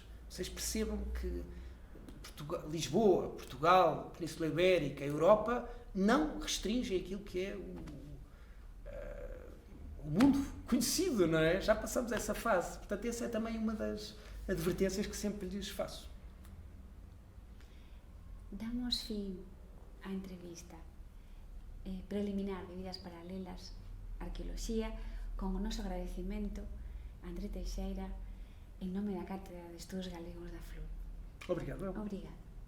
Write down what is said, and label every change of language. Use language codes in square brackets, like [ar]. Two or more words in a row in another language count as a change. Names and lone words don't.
[pt] Vocês percebam que Lisboa, Portugal, Península Ibérica, a Europa, não restringem aquilo que é o mundo conhecido, não é? Já passamos essa fase. Portanto, essa é também uma das advertências que sempre lhes faço. [gl] Damos fim à entrevista preliminar de Vidas Paralelas, Arqueoloxía, con o noso agradecimento a André Teixeira en nome da Cátedra de Estudos Galegos da FLU. [pt] Obrigado. Obrigada.